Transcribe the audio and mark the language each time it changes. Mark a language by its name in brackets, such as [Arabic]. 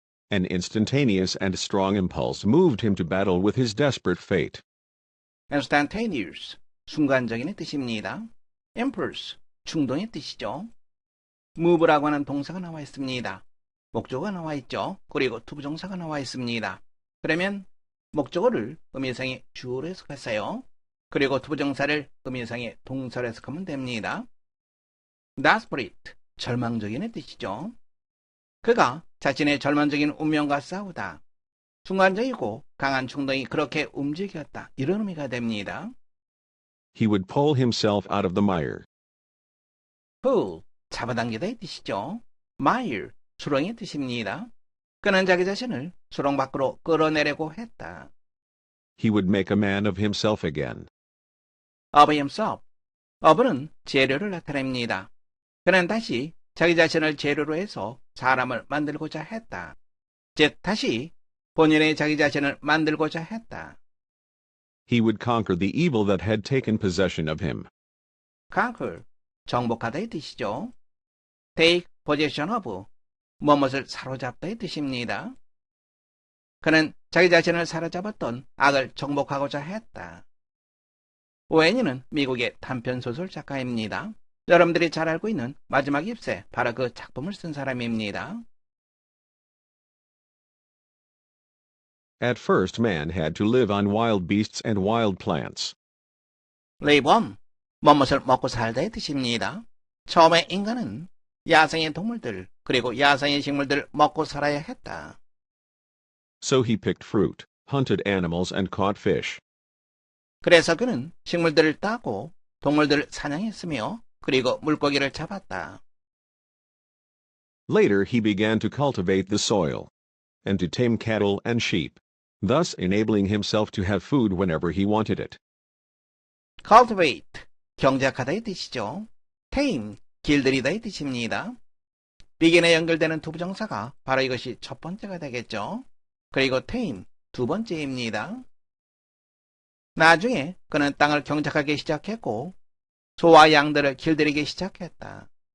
[English] An instantaneous and strong impulse moved him to battle with his desperate fate. [Korean] instantaneous, 순간적인의 뜻입니다. impulse, 충동의 뜻이죠. move라고 하는 동사가 나와 있습니다. 목적어가 나와 있죠. 그리고 투부정사가 나와 있습니다. 그러면 목적어를 의미상의 주어로 해석하세요. 그리고 투부정사를 의미상의 동사로 해석하면 됩니다. desperate, 절망적인의 뜻이죠. 그가 자신의 절망적인 운명과 싸우다. 순간적이고 강한 충동이 그렇게 움직였다. 이런 의미가 됩니다. [English] He would pull himself out of the mire. [Korean] pull, 잡아당기다의 뜻이죠. mire, 수렁의 뜻입니다. 그는 자기 자신을 수렁 밖으로 끌어내려고 했다. [English] He would make a man of himself again. of himself. [Korean] of는 재료를 나타냅니다. 그는 다시 자기 자신을 재료로 해서 사람을 만들고자 했다. 즉, 다시 본인의 자기 자신을 만들고자 했다. [English] He would conquer the evil that had taken possession of him. [Korean] conquer, 정복하다의 뜻이죠. take possession of, 무엇을 사로잡다의 뜻입니다. 그는 자기 자신을 사로잡았던 악을 정복하고자 했다. 오웬이는 미국의 단편소설 작가입니다. 여러분들이 잘 알고 있는 마지막 잎새, 바로 그 작품을 쓴 사람입니다. [English] At first man had to live on wild beasts and wild plants. [Korean] live on, 무엇을 먹고 살다의 뜻입니다. 처음에 인간은 야생의 동물들, 그리고 야생의 식물들을 먹고 살아야 했다. [English] So he picked fruit, hunted animals and caught fish. [Korean] 그래서 그는 식물들을 따고 동물들을 사냥했으며 그리고 물고기를 잡았다. [English] Later he began to cultivate the soil and to tame cattle and sheep, thus enabling himself to have food whenever he wanted it. [Korean] cultivate, 경작하다의 뜻이죠. tame, 길들이다의 뜻입니다. begin에 연결되는 두 부정사가 바로 이것이 첫 번째가 되겠죠. 그리고 tame, 두 번째입니다. 나중에 그는 땅을 경작하기 시작했고 소와 양들을 길들이기 시작했다.